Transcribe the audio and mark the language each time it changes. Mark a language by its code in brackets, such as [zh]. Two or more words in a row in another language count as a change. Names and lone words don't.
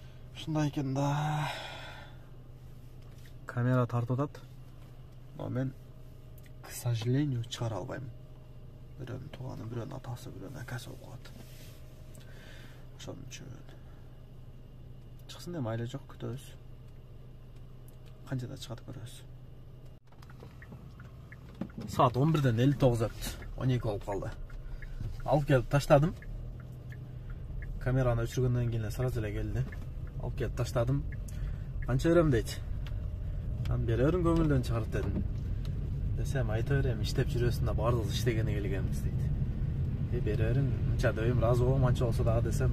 [ky] Ушундай экен да. Камера тартып атат. Но мен, [ru] к сожалению, [ky] чыгара албайм. Бирөөнүн тууганы, бирөөнүн атасы, бирөөнүн акасы болуп калат. Ошон үчүн чыксын деп майла жок, күтөбүз. Канчада чыгат көрөбүз. Саат 11ден 59 өптү. 12 болуп калды. Алып келип таштадым. Kamerаны өчүргөндөн кийин сразу эле келди. Алып келип таштадым. Канча берем дейт. Мен бере бериң көңүлдөн чыгарып дедим. Десем айта берем, иштеп жүрөсүң да бардыгыбыз иштегени келгенбиз дейт. Бере бериң, мынча дейм, ыраазы болом, анча болсо дагы десем.